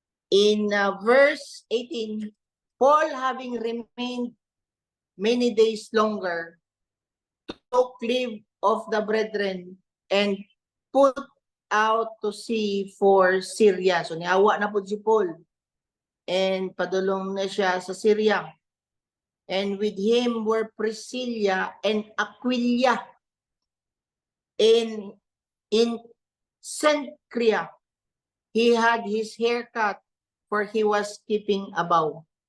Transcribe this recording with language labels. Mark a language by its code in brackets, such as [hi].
[en] In verse 18, Paul, having remained many days longer, took leave of the brethren and put out to sea for Syria. [ceb] So niawa na po si Paul. And padulong na siya sa Syria. [en] And with him were Priscilla and Aquila. In Cenchrea, he had his haircut, for he was keeping a vow.